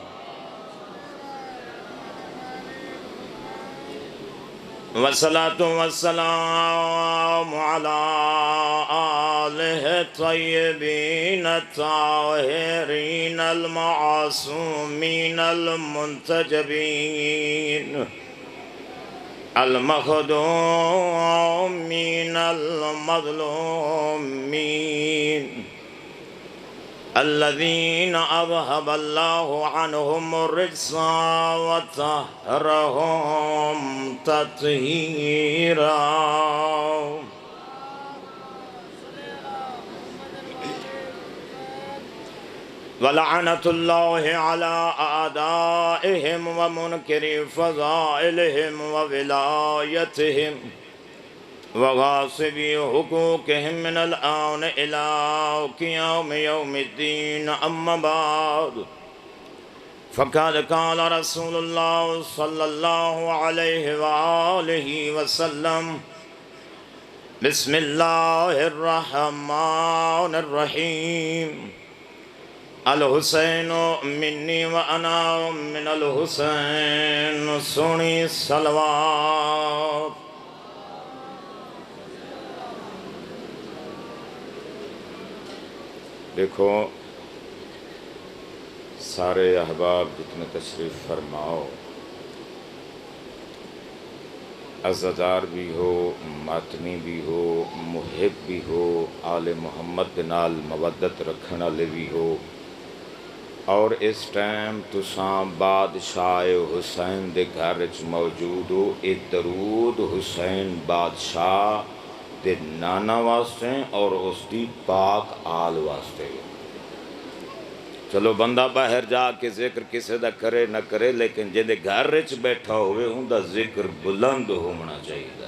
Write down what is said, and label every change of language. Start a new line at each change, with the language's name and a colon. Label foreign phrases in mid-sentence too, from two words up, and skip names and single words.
Arabic: والصلاة والسلام على آلہ الطیبین الطاہرین المعصومین المنتجبین المخدومین المظلومین الذین اذهب اللہ عنہم الرجس وطہرہم تطہیرا. ولعنت اللہ علی اعدائہم ومنکر فضائلہم وولایتہم وغاصبی حقوقہم من الآن الى قیام یوم الدین. اما بعد فقد قال رسول اللہ صلی اللہ علیہ وآلہ وسلم. بسم اللہ الرحمن الرحیم. الحسین منی وانا من الحسین.
Punjabi: سونی صلوات. دیکھو سارے احباب جتنے تشریف فرماؤ، عزادار بھی ہو، ماتمی بھی ہو، محب بھی ہو، آل محمد دے نال مودت رکھن والے بھی ہو، اور اس ٹائم تساں بادشاہ حسین دے گھر وچ موجود ہو. اے درود حسین بادشاہ دے نانا واسطے اور اس دی پاک آل واسطے. چلو بندہ باہر جا کے ذکر کسے دا کرے نہ کرے، لیکن جدے گھر وچ بیٹھا ہوئے ہوں دا ذکر بلند ہونا چاہیے.